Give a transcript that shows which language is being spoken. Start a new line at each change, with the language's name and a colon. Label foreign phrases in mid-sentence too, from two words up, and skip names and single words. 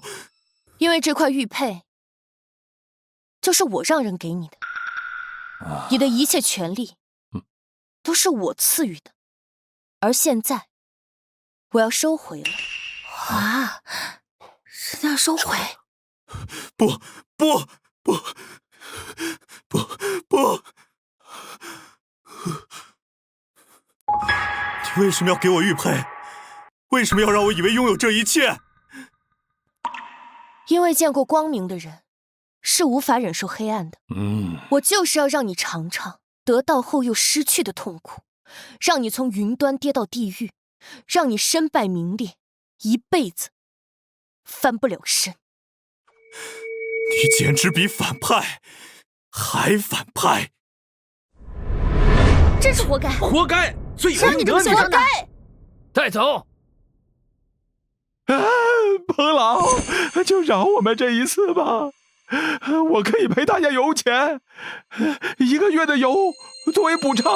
Chinese: 因為這塊玉佩就是我讓人給你的，你的一切權利都是我賜予的，而現在我要收回了。啊，人家收回？不！你為什麼要給我玉佩？為什麼要讓我以為擁有這一切？因為見過光明的人是無法忍受黑暗的。我就是要讓你嘗嘗得到後又失去的痛苦，讓你從雲端跌到地獄，讓你身敗名裂，一輩子翻不了身。你簡直比反派还反派！真是活该！活该！罪有应得！活该！带走！彭老，就饶我们这一次吧，我可以赔大家油钱，1个月的油作为補償。